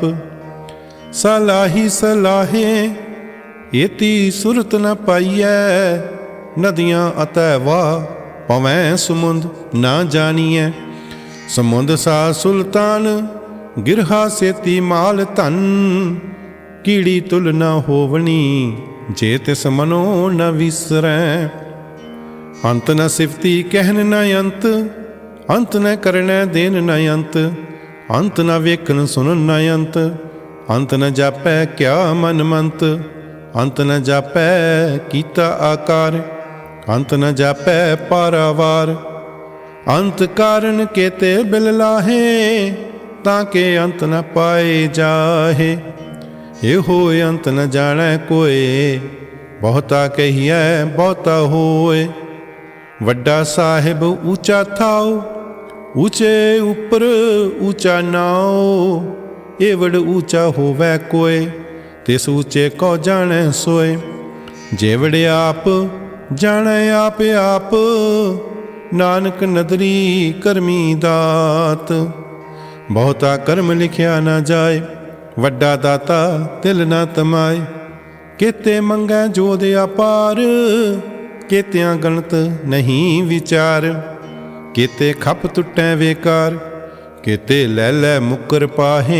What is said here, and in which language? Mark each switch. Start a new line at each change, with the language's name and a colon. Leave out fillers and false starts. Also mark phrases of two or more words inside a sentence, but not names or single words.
Punjabi: ਸਲਾਹੀ ਸਲਾਹੇ ਏਤੀ ਸੁਰਤ ਨ ਪਾਇਯੈ। ਨਦੀਆਂ ਅਤੈ ਵਾਹ ਪਵੈਂ ਸਮੁੰਦ ਨਾ ਜਾਣੀਐ। ਸਮੁੰਦ ਸਾ ਸੁਲਤਾਨ ਗਿਰਹਾ ਸੇਤੀ ਮਾਲ ਧਨ। ਕੀੜੀ ਤੁਲ ਨ ਹੋਵਨੀ ਜੇ ਤਿਸ ਮਨੋ ਨ ਵਿਸਰੈ। ਅੰਤ ਨ ਸਿਫਤੀ ਕਹਣ ਨ ਅੰਤ, ਅੰਤ ਨ ਕਰਣੈ ਦੇਣ ਨ ਅੰਤ। ਅੰਤ ਨ ਵੇਖਣ ਸੁਣਨ ਨ ਅੰਤ, ਅੰਤ ਨ ਜਾਪੈ ਕਿਆ ਮਨ ਮੰਤ। ਅੰਤ ਨ ਜਾਪੈ ਕੀਤਾ ਆਕਾਰ, ਅੰਤ ਨ ਜਾਪੈ ਪਾਰਾਵਾਰ। ਅੰਤ ਕਾਰਣ ਕੇਤੇ ਬਿਲ ਲਾਹੇ, ਤਾਕੇ ਅੰਤ ਨ ਪਾਏ ਜਾਹੇ। ਏਹੋ ਅੰਤ ਨ ਜਾਣੇ ਕੋਇ, ਬਹੁਤਾ ਕਹੀਐ ਬਹੁਤਾ ਹੋਇ। ਵੱਡਾ ਸਾਹਿਬ ਊਚਾ ਥਾਓ, ਊਚੇ ਉਪਰ ਊਚਾ ਨਾਓ। ਏਵਡ ਊਚਾ ਹੋਵੈ ਕੋਇ, ਤਿਸ ਊਚੇ ਕਉ ਜਾਣੇ ਸੋਇ। ਜੇਵਡ ਆਪ ਜਾਣੇ ਆਪ ਆਪ, ਨਾਨਕ ਨਦਰੀ ਕਰਮੀ ਦਾਤ। ਬਹੁਤਾ ਕਰਮ ਲਿਖਿਆ ਨਾ ਜਾਇ, ਵੱਡਾ ਦਾਤਾ ਤਿਲ ਨਾ ਤਮਾਇ। ਕੇਤੇ ਮੰਗੈ ਜੋਧ ਅਪਾਰ, ਕੇਤਿਆਂ ਗਣਤ ਨਹੀਂ ਵੀਚਾਰ। ਕੇਤੇ ਖਪ ਤੁਟੈ ਵੇਕਾਰ, ਕੇਤੇ ਲੈ ਲੈ ਮੁਕਰ ਪਾਹੇ।